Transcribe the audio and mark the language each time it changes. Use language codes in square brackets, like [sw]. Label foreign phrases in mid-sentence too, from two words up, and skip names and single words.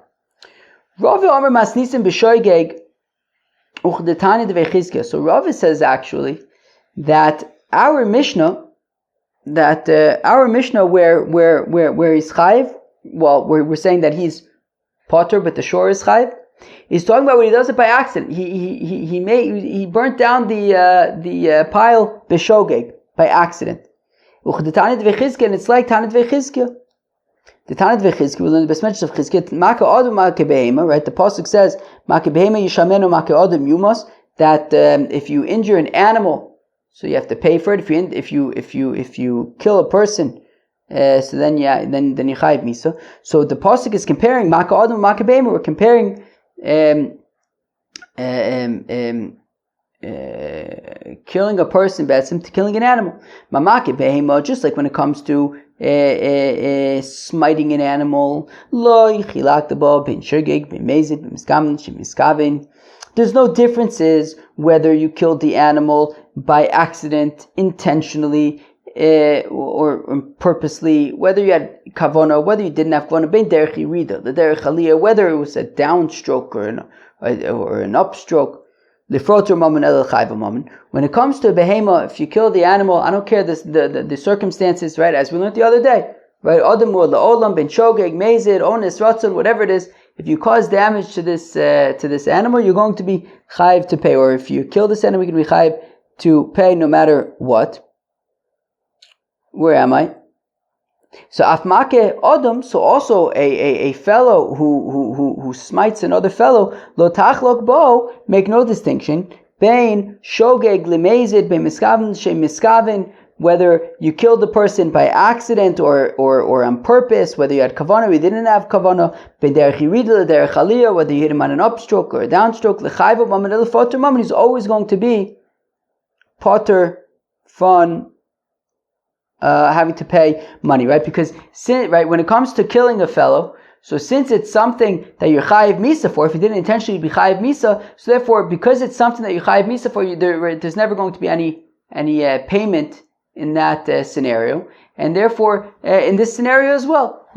[he] Rav Omer Masnisim b'shoygeg [en] So Rava says actually that our Mishnah, where he's chayiv, well, we're saying that he's potter, but the shore is chayiv. He's talking about when he does it by accident. He burnt down the pile b'shogeg by accident. And it's like [he] Tanit v'Chizkiya. [en] The [he] Tanit v'Chizkiya, [en] we learn the Besmedrish of Chizkiya. [he] Maka odom maka behema, right? [en] The pasuk says [he] maka behema yishamenu maka odom yumos. [en] That if you injure an animal, so you have to pay for it. If you kill a person, so then you [he] chayiv misa. [en] So the pasuk is comparing [he] maka odom maka behema. [en] We're comparing killing a person to killing an animal. [he] Mamake behema, [en] just like when it comes to smiting an animal. There's no differences whether you killed the animal by accident, intentionally, or purposely, whether you had kavana, whether you didn't have kavana, [he] bein derech yirida, [en] the [he] derech aliyah, [en] whether it was a downstroke or an upstroke. When it comes to a behema, if you kill the animal, I don't care the circumstances, right? As we learned the other day, right? Whatever it is, if you cause damage to this animal, you're going to be chayiv to pay. Or if you kill this animal, you're going to be chayiv to pay no matter what. Where am I? So [he] afmake odom, [en] so also a fellow who smites another fellow, [he] lo tachlok bo, [en] make no distinction, bein [he] shogeg lemezid bein miskaven she miskaven, [en] whether you killed the person by accident or on purpose, whether you had kavana or you didn't have kavana, [he] bein derech yirida derech aliyah, [en] whether you hit him on an upstroke or a downstroke, [he] lechayv mammon el foter mammon, [en] he's always going to be potter from having to pay money, right? Because when it comes to killing a fellow, so since it's something that you're [he] chayiv misa [en] for, if you didn't intentionally be [he] chayiv misa, [en] so therefore because it's something that you're [he] chayiv misa [en] for, there's never going to be any payment in that scenario, and therefore in this scenario as well, right?